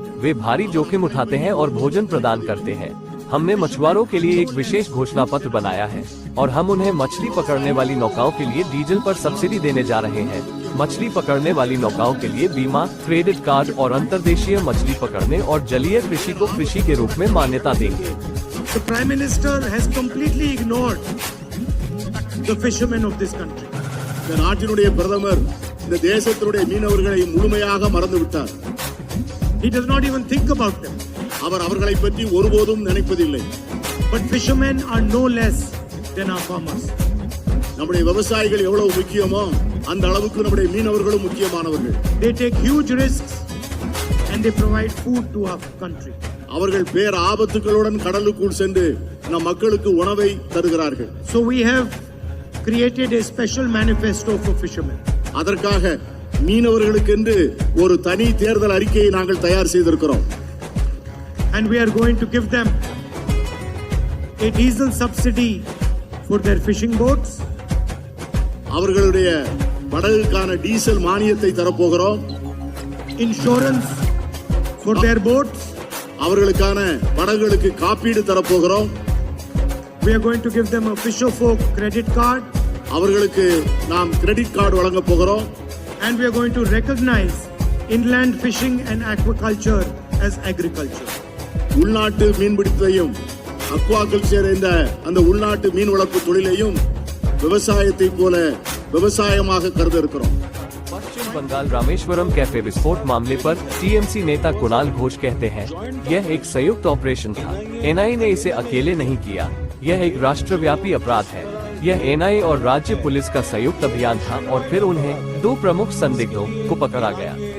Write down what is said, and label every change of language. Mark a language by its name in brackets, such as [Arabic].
[Hindi] वे भारी जोखिम उठाते हैं और भोजन प्रदान करते हैं। हमने मछुआरों के लिए एक विशेष घोषणा पत्र बनाया है और हम उन्हें मछली पकड़ने वाली नौकाओं के लिए डीजल पर सब्सिडी देने जा रहे हैं। मछली पकड़ने वाली नौकाओं के लिए बीमा, क्रेडिट कार्ड और अंतर्देशीय मछली पकड़ने और जलीय कृषि को कृषि के रूप में मान्यता देंगे। [English] The Prime Minister has completely ignored the fishermen of this country. [Tamil] இந்த நாட்டினுடைய பிரதமர் இந்த தேசத்தினுடைய மீனவர்களை முழுமையாக மறந்து விட்டார். [English] He does not even think about them. [Tamil] அவர் அவர்களை பற்றி ஒருபோதும் நினைப்பதில்லை. [English] But fishermen are no less than our farmers. [Tamil] நம்முடைய விவசாயிகள் எவ்வளவு முக்கியமோ அந்த அளவுக்கு நம்முடைய மீனவர்களும் முக்கியமானவர்கள். [English] They take huge risks and they provide food to our country. [Tamil] அவர்கள் பேர் ஆபத்துகளுடன் கடலுக்குள் சென்று நம் மக்களுக்கு உணவை தருகிறார்கள். [English] So we have created a special manifesto for fishermen. [Tamil] அதற்காக மீனவர்களுக்கென்று ஒரு தனி தேர்தல் அறிக்கையை நாங்கள் தயார் செய்திருக்கிறோம். [English] And we are going to give them a diesel subsidy for their fishing boats. [Tamil] அவர்களுடைய படகுக்கான டீசல் மானியத்தை தரப்போகிறோம். [English] Insurance for their boats. [Tamil] அவர்களுக்கான படகுகளுக்கு காப்பீடு தரப்போகிறோம். [English] We are going to give them a Fisher-folk credit card. [Tamil] அவர்களுக்கு நாம் கிரெடிட் கார்டு வழங்க போகிறோம். [English] And we are going to recognize inland fishing and aquaculture as agriculture. [Tamil] உள்நாட்டு மீன்பிடித்தலையும் aquaculture என்ற அந்த உள்நாட்டு மீன் வளர்ப்பு தொழிலையும் விவசாயத்தை போல விவசாயமாக கருத இருக்கிறோம். [Hindi] पश्चिम बंगाल रामेश्वरम कैफे विस्फोट मामले पर टीएमसी नेता कुणाल घोष कहते हैं, यह एक संयुक्त ऑपरेशन था। एनआईए ने इसे अकेले नहीं किया। यह एक राष्ट्रव्यापी अपराध है। यह एनआईए और राज्य पुलिस का संयुक्त अभियान था और फिर उन्हें दो प्रमुख संदिग्धों को पकड़ा गया।